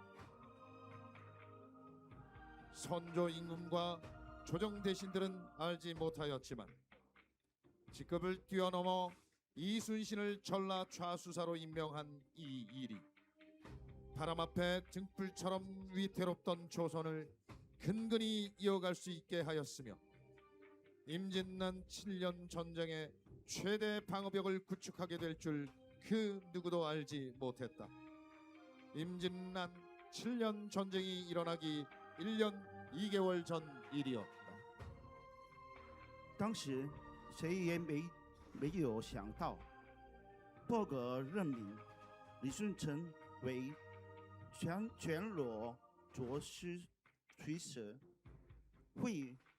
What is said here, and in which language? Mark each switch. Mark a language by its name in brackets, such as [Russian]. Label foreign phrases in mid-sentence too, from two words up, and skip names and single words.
[Korean] 선조 임금과 조정 대신들은 알지 못하였지만 직급을 뛰어넘어 이순신을 전라 좌수사로 임명한 이 일이 바람 앞에 등불처럼 위태롭던 조선을 근근히 이어갈 수 있게 하였으며 임진난 7년 전쟁의 최대 방어벽을 구축하게 될 줄 그 누구도 알지 못했다. 임진난 7년 전쟁이 일어나기 1년 2개월 전 일이었다. [Chinese] 当时谁也没有想到，破格任命李舜臣为全罗左师垂使，会